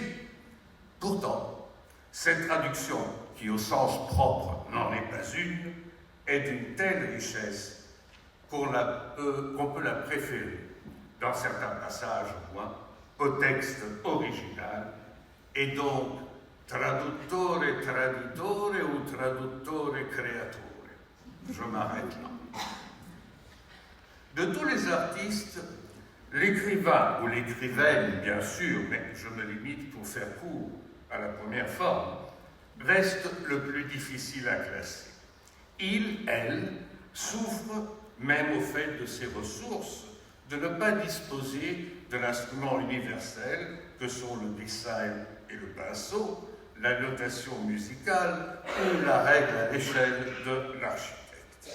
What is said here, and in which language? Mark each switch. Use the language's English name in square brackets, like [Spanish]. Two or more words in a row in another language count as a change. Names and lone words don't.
[French] Pourtant, cette traduction, qui au sens propre n'en est pas une, est d'une telle richesse qu'on peut la préférer, dans certains passages au moins, au texte original, et donc [Italian] traduttore traditore [French] ou [Italian] traduttore creatore. [French] Je m'arrête là. De tous les artistes, l'écrivain ou l'écrivaine, bien sûr, mais je me limite pour faire court à la première forme, reste le plus difficile à classer. Il, elle, souffre même au fait de ses ressources, de ne pas disposer de l'instrument universel que sont le dessin et le pinceau, la notation musicale ou la règle à l'échelle de l'architecte.